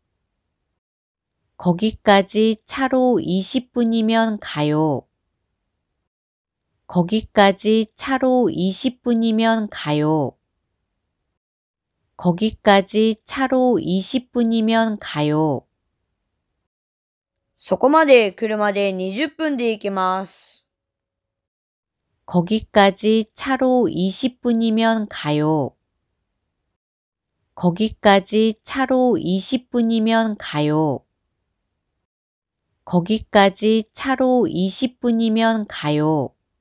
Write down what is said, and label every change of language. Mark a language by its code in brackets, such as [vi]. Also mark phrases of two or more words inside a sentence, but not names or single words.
[ko] 거기까지 차로 20분이면 가요. 거기까지 차로 20분이면 가요. 거기까지 차로 20분이면 가요. [ja] そこまで車で20分で行けます。 [ko] 거기까지 차로 20분이면 가요. 거기까지 차로 20분이면 가요. 거기까지 차로 20분이면 가요.